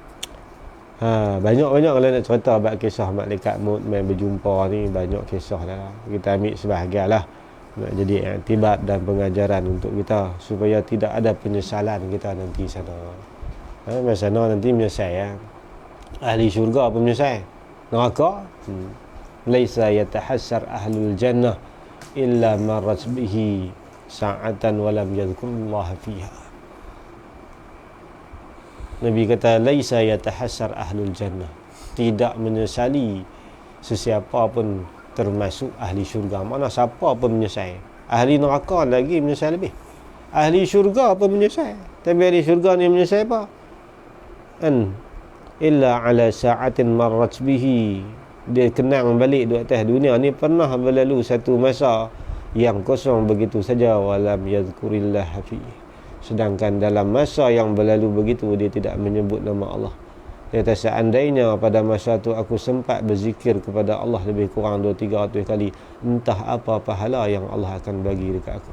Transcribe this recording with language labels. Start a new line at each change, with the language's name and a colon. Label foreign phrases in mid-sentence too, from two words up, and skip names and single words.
Malay: Banyak-banyak kalau nak cerita bab kisah malaikat maut main berjumpa ni, banyak kisah dah. Kita ambil sebahagian lah nak jadi iktibar dan pengajaran untuk kita supaya tidak ada penyesalan kita nanti sana. Masa sana nanti menyesal ya. Ahli syurga pun menyesal.
Arabic: Neraka ليس يتحسر أهل الجنة إلا مرت به ساعة ولم يذكر الله فيها.
Malay: Nabi kata
Arabic: ليس يتحسر أهل الجنة,
Malay: tidak menyesali sesiapa pun termasuk ahli syurga. Mana siapa pun menyesal. Ahli neraka lagi menyesal lebih. Ahli syurga pun menyesal. Tapi ahli syurga ni menyesal apa?
Arabic: إلا على ساعة مرت به.
Malay: Dia kenang balik di atas dunia ni pernah berlalu satu masa yang kosong begitu saja,
Arabic: ولم يذكر الله في.
Malay: Sedangkan dalam masa yang berlalu begitu dia tidak menyebut nama Allah. Dia kata seandainya pada masa tu aku sempat berzikir kepada Allah lebih kurang 200-300 kali, entah apa pahala yang Allah akan bagi dekat aku.